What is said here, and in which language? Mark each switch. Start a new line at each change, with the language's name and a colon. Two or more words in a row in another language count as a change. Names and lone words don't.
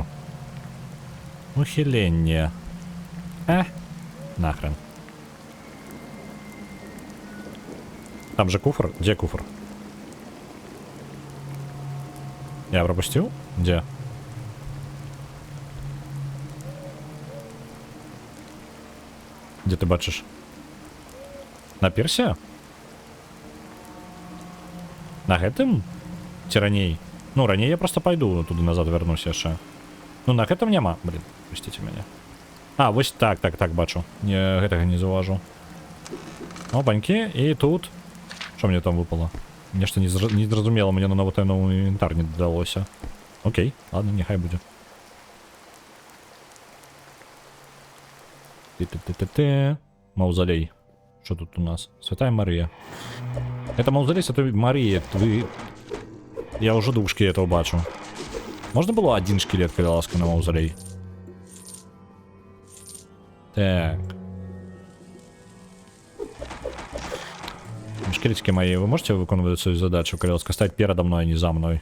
Belarusian: Ухіленне.
Russian: Нахрен. Там же куфр? Где куфр? Я пропустил? Где? Где ты бачишь? На пирсе? На гэтым?
Belarusian: Ці раней? Ну,
Russian: ранее я просто пойду туда назад вернусь яшчэ.
Belarusian: Ну, на гэтым няма. Блин, пусціце мяне. А, вось так, бачу. Я гэтага не заўважу. Опанькі, і тут... Што мне там выпало? Нешта не зразумела, мне на новый інвентар не дадалося. Окей, ладно, нехай будзе. Маўзалей.
Russian: Что тут у нас? Святая Мария. Это мавзолей Святой Марии. Вы... Я уже двух шкелетов бачу. Можно было один шкелет, когда ласка, на мавзолей? Так. Шкелетики мои, вы можете выполнять свою задачу, когда ласка, стать передо мной, а не за мной?